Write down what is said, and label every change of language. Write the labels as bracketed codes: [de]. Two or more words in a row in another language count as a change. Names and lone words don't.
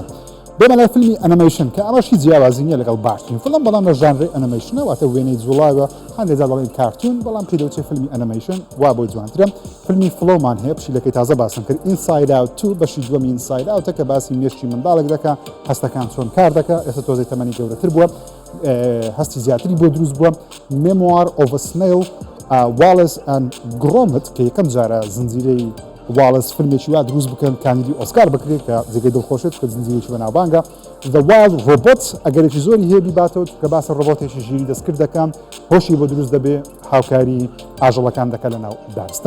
[ckb] بێمە لای فیلمی ئەنیمەیشن کە ئەمەش هیچ جیاوازی نییە لەگەڵ باشترین فیلم بەڵام لە ژانری ئەنیمەیشنە واتە وێنەی جوڵاوە هەندێک جار دەڵێن کارتون بەڵام پێدەوتێت فیلمی ئەنیمەیشن وا بۆی جوانترە. فیلمی فلۆمان هەیە پشیلەکەی تازە باسم کرد Inside Out 2 بەشی دووەمی Inside Out کە باسی مێشکی منداڵێک دەکات هەستەکان چۆن کار دەکات ئێستا تۆزەی تەمەنی گەورەتر بووە هەستی زیاتری بۆ دروست بووە. Memoir of a Snail Wallace and Gromit کە یەکەم جارە زنجیرەی واڵس فیلمێکی وا دروست بکەن کاندیدی ئۆسکار بکرێت کە جێگەی دڵخۆشێت کە زنجیرێکی بەناوبانگە. The Wild Robot ئەگەرێکی زۆری هەیە بیباتەوە کە باسە ڕۆبۆتێکی ژیری دەستکرد دەکەم هۆشی بۆ دروست دەبێ هاوکاری ئاژەڵەکان دەکات لە ناو دارستان.